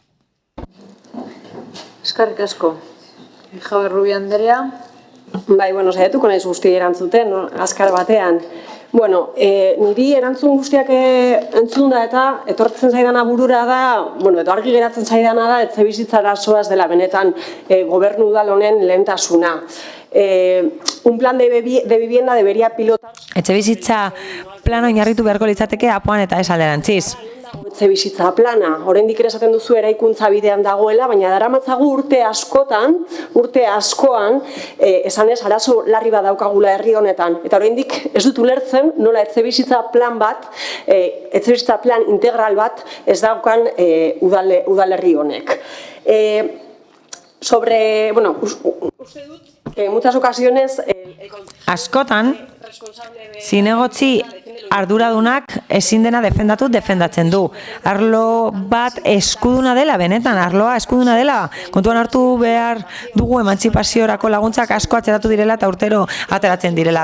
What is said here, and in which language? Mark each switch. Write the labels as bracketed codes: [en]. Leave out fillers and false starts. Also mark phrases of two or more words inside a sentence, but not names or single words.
[eu] Eskerrik asko. Javier Rubio Andrea. Bai, saiatuko naiz guzti erantzuten, azkar batean. Niri erantzun guztiak entzun da eta etortzen zaidana burura da, edo argi geratzen zaidana da, etxebizitza arazoaz dela benetan gobernu udal honen lehentasuna. [es] Un plan de vivienda debería pilotar... [eu] Etxebizitza plan oinarritu beharko litzateke apoan eta ez alderantziz. etxebizitza plana. Oraindik ere esaten duzu eraikuntza bidean dagoela, baina daramatzagu urte askoan, esanez arazo larri bat daukagula herri honetan. Eta oraindik ez dut ulertzen nola etxebizitza plan integral bat ez daukan udalerri honek. Uste dut [es] que en muchas ocasiones [eu] Askotan, zinegotzi arduradunak ezin dena defendatzen du. Arlo bat eskuduna dela, benetan, arloa eskuduna dela. Kontuan hartu behar dugu emantzipaziorako laguntzak asko atzeratu direla eta urtero ateratzen direla.